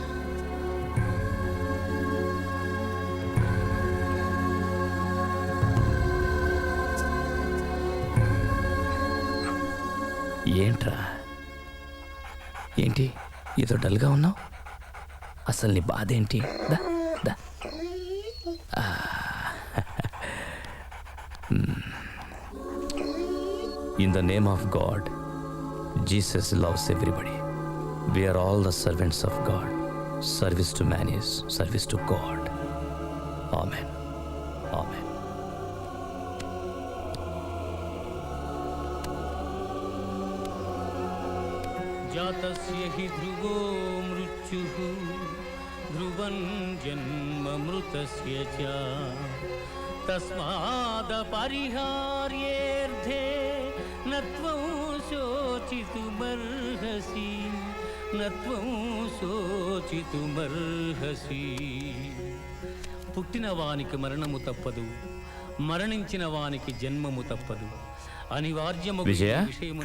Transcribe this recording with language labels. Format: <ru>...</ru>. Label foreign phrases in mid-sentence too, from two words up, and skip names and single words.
<te>ఏంట్రా, ఏంటి ఏదో డల్గా ఉన్నావు? అసలు నీ బాధ ఏంటి? దా దా.</te> <en>In the name of God, Jesus loves everybody. We are all the servants of God. Service to man is service to God. Amen. Amen.</en> <sa>जातस्य हि ध्रुवो मृत्युः ध्रुवं जन्ममृतस्य च तस्मादपरिहार्येऽर्थे न त्वं शोचितुमर्हसि न त्वं शोचितुमर्हसि</sa> <te>పుట్టిన వానికి మరణము తప్పదు, మరణించిన వానికి జన్మము తప్పదు. అనివార్యము విజయ, విషయము</te>